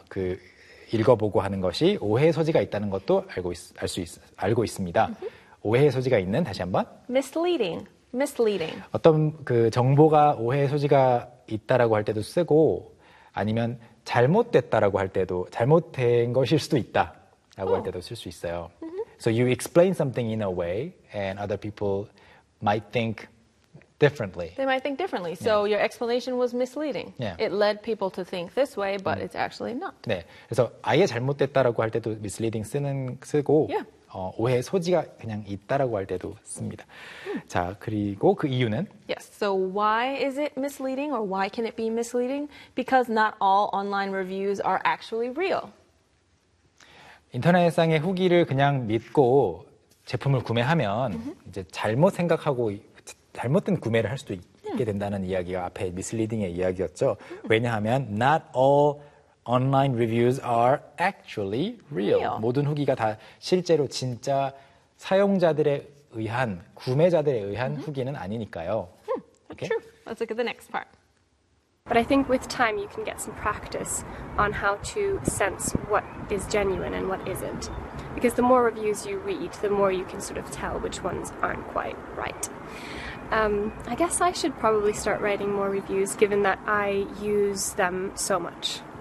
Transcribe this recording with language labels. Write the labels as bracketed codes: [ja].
[ko] 그 읽어보고 하는 것이 오해의 소지가 있다는 것도 알고 있습니다. Mm-hmm. 오해의 소지가 있는 다시 한번 [en] misleading. Misleading. [ko] 어떤 그 정보가 오해의 소지가 있다라고 할 때도 쓰고 아니면 잘못됐다라고 할 때도 잘못된 것일 수도 있다라고 oh. 할 때도 쓸 수 있어요. Mm-hmm. [en] So you explain something in a way and other people might think differently. They might think differently. Yeah. So your explanation was misleading. Yeah. It led people to think this way but it's actually not. [ko] 네. 그래서 아예 잘못됐다라고 할 때도 misleading 쓰고 [en] yeah. [ko] 오해의 소지가 그냥 있다라고 할 때도 씁니다. 자, 그리고 그 이유는? [en] Yes, so why is it misleading or why can it be misleading? Because not all online reviews are actually real. [ko] 인터넷상의 후기를 그냥 믿고 제품을 구매하면 mm-hmm. 이제 잘못 생각하고 잘못된 구매를 할 수도 있게 된다는 이야기가 앞에 misleading의 이야기였죠. 왜냐하면 [en] not all online reviews are actually real. [ko] 모든 후기가 다 실제로 진짜 사용자들의 의한 구매자들에 의한 mm-hmm. 후기는 아니니까요. [en] Hmm, okay. True. Let's look at the next part. But I think with time you can get some practice on how to sense what is genuine and what isn't. Because the more reviews you read, the more you can sort of tell which ones aren't quite right. I guess I should probably start writing more reviews given that I use them so much.